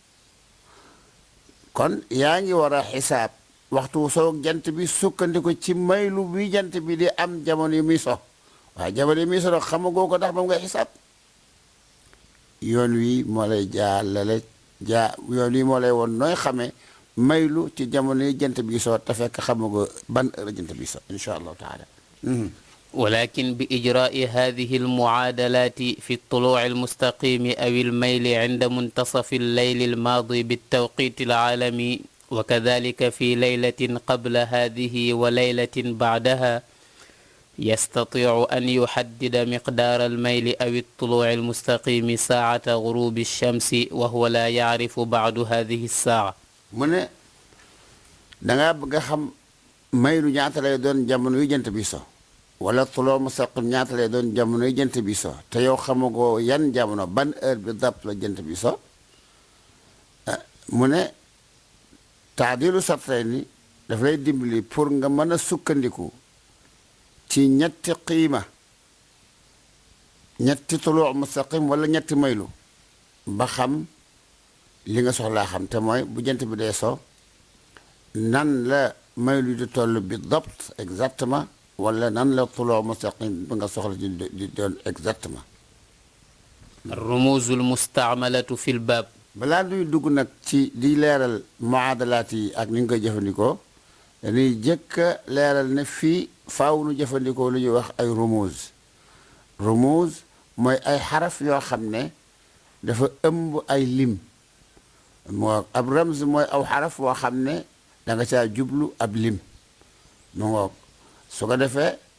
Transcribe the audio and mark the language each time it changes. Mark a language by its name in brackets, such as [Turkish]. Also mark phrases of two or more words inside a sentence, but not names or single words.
[Wolof] kon yaa ngi war a xisaab waxtu soo jant bi sukkandiku ci maylu bi jant bi di am jamono yi muy so waaye jamono yi muy so nag xamagoo ko ndax moom ngay xisaab yoon wi moo lay yoon wi moo lay woon nooy xamee maylu ci jamono yi jant bi so te fekk xamagoo ban heure jant bi so [Arabic] إن شاء الله تعالى ولكن بإجراء هذه المعادلات في الطلوع المستقيم أو الميل عند منتصف الليل الماضي بالتوقيت العالمي وكذلك في ليلة قبل هذه وليلة بعدها يستطيع أن يحدد مقدار الميل أو الطلوع المستقيم ساعة غروب الشمس وهو لا يعرف بعد هذه الساعة [Wolof] mën dangaa bëgg a xam maylu ñaata lay doon jamono yu jant bi so wala [Arabic] طلوع مستقيم [Wolof] ñaata lay doon jamono yi jant bi so te yow xamagoo yan jamono ban heure bi dàpp la jant bi so mu ne taadilu sartay ni daf lay dimbali pour nga mën a sukkandiku ci ñetti qiima ñetti [Arabic] طلوع مستقيم [Wolof] wala ñetti maylu ba xam li nga soxlaa xam te mooy bu jant bi dee so nan la maylu di toll bi dabt exactement wala nan la [Arabic] طلوع مستقيم [Wolof] bi nga soxla di doon exactement [Arabic] الرموز المستعملة في الباب [Wolof] balaa duy dugg nag ci di leeral muadalaat yi ak ni nga koy jëfandikoo dañuy jëkk a leeral ne fii faaw nu jëfandikoo lu ñuy wax ay rumuz mooy ay xaraf yoo xam ne dafa ëmb ay lim moo ab ramz mooy aw xaraf woo xam ne da nga caa jublu ab lim mu ngoog su ko defee